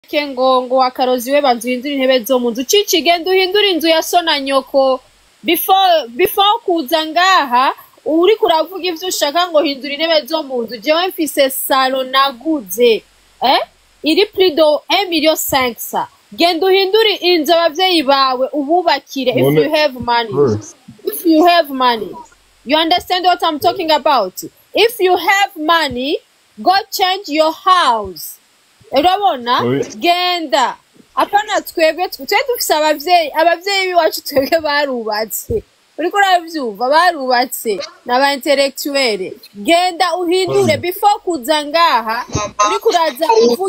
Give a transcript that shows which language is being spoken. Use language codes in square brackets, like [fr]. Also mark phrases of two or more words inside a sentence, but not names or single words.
[rn] ngo wakarozi we banzuhindura intebe zo mu nzu cici genda uhindura inzu ya so na nyoko before kuza ngaha uri kuravuga ivyo ushaka ngo hindura intebe zo mu nzu jewe mfise salon naguze iri [fr] plus de 1,5 million [rn] genda uhindura inzu abavyeyi bawe ububakire [en] if you have money you understand what I'm talking about if you have money go change your house [rn] urabona genda apana twebwe dufise abavyeyi biwacu twebwe barubatse uriko uravyumva barubatse n'aba intellectuel genda uhindure before kuza ngaha uriko uraza uvuga